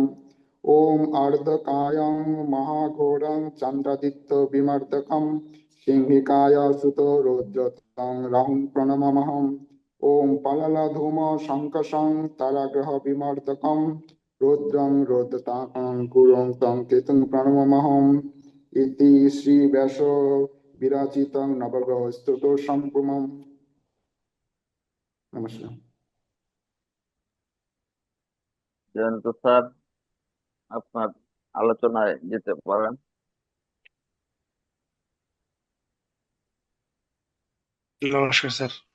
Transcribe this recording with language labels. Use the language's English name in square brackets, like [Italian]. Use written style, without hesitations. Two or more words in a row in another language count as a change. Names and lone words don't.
[Sanskrit] ওম আর্ধকায়ং মহাঘোরং চন্দ্রাদিত্য বিমর্দকম সিংহিকায় সুত রৌদ্রতং রাহুং প্রণমামহম। ওম পললধূম শঙ্কশং তারাগ্রহ বিমর্দকম রৌদ্রং রৌদ্রতাকং গুরুং তং কেতুং প্রণমামহম। ইতি শ্রী ব্যাস বিরাচিতং নবগ্রহ স্তুত সম্পূর্ণম। [Bangla] নমস্কার। জয়ন্ত স্যার, আপনার আলোচনায় যেতে পারেন। নমস্কার স্যার।